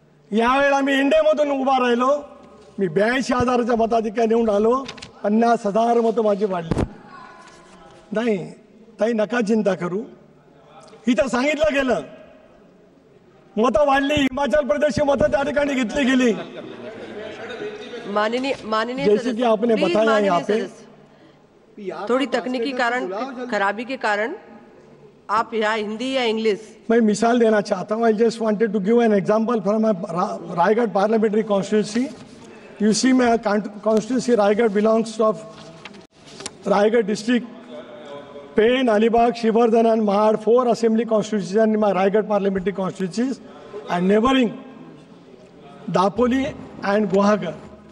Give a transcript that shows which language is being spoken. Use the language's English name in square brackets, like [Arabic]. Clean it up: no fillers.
[Marathi] यावेळेला मी इंडियामधून उभा राहिलो, मी 82,000च्या मताधिक्याने निवडून आलो, 50,000 मतं माझी वाढली. नाही ताई, नका चिंता करू. इथं सांगितलं गेलं मतं वाढली, हिमाचल प्रदेशची मतं त्या ठिकाणी घेतली गेली. [Hindi] माननीय जैसे कि आपने बताया यहाँ पे थोड़ी तकनीकी खराबी के कारण आप यहाँ हिंदी या इंग्लिश. मैं मिसाल देना चाहता हूँ. [English] I just wanted to give an example from Raigad parliamentary constituency. You see my constituency Raigad belongs of Raigad district, Pen, Alibag, Shrivardhan and Mahad, 4 assembly constituencies in my Raigad parliamentary constituencies and neighboring Dapoli and Guwahati.